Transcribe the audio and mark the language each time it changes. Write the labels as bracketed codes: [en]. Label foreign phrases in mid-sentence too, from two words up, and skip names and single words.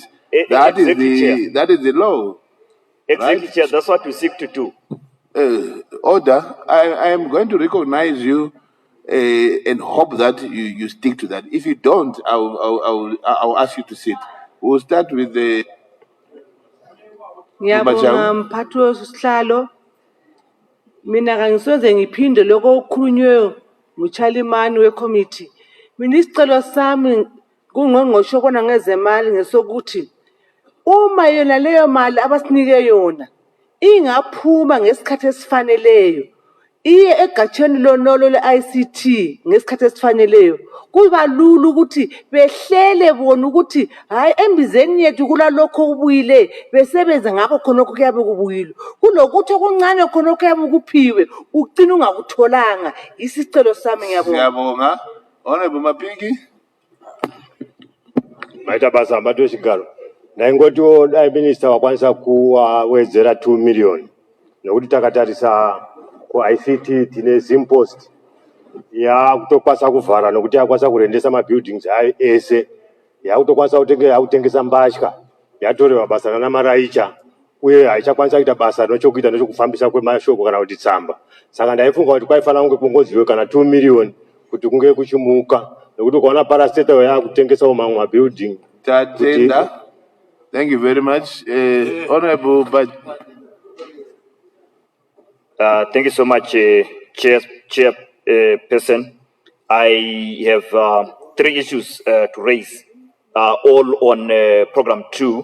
[en] That is the law. Exactly, right? Chair. That's what we seek to do. Order. I am going to recognize you and hope that you stick to that. If you don't, I'll ask you to sit. We'll start with the. [nd] Ngiyabonga mphathi wesihlalo. Mina kangisoze ngiphinde lokho okukhulunywe nguchairman wecommittee. Mina isicelo sami kungqongqoshe okona ngezemali ngesokuthi uma yona leyo mali abasinike yona ingaphuma ngesikhathi esifaneleyo iye egatsheni lonolo le-ICT ngesikhathi esifaneleyo kuba lula ukuthi behlele bona ukuthi hayi embizeni yethu kulalokho kubuyile besebenza ngakho khonokho kuyabe kubuyile kunokuthi okuncane khonokho kuyabe kuphiwe ugcina ungakutholanga. Isicelo sami. Ngiyabonga. Siyabonga. Honorable Mapigi. [sn] Maita basa mbatu wechigaro. Na ingoti dai minister wakwanisa kuwedzera 2 million. Nokuti takatarisa ku ICT tine Zimpost ya kutokwanisa kuvhara nokuti yakwanisa kurendesa mabuildings ayo ese yakutokwanisa kutengesa mbatya yatorewa basa nana maraicha uye haichakwanisa kuita basa nochokuita nechokufambisa kwemashoko kana kuti tsamba. Saka ndaifunga kuti kwaifana kunge kungoziwe kana 2 million kuti kunge kuchimuka nokuti ukaona parastatal yakutengesawo mamwe mabuilding. Tatenda. [en] Thank you very much. Honorable but Thank you so much, Chairperson. I have 3 issues to raise, all on Program 2.